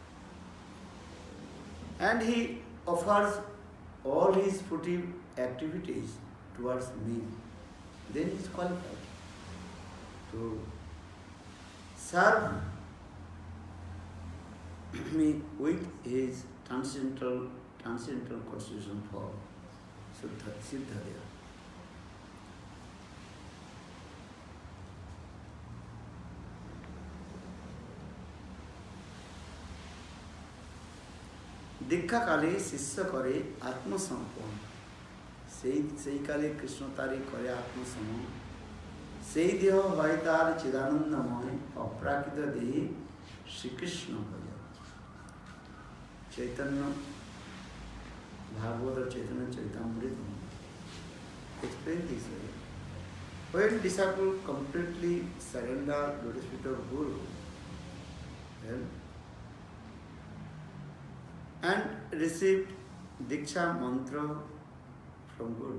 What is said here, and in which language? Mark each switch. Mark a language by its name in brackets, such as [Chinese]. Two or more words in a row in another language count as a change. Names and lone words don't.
[English] And he offers all his fruitive activities towards me, then he is qualified to serve me with his transcendental constitution for Siddhaya. [Bangla] দীক্ষা কালে শিষ্য করে আত্মসমর্পণ, সেই কালে কৃষ্ণ তারে করে আত্মসমর্পণ। সেই দেহ হয় তার চিদানন্দময় অপ্রাকৃত দেহে শ্রীকৃষ্ণ ভজ। [English] চৈতন্য ভাগবত চৈতন্য চৈতামৃত explain this way. When disciple completely surrender lotus feet of Guru, and received Diksha mantra from Guru.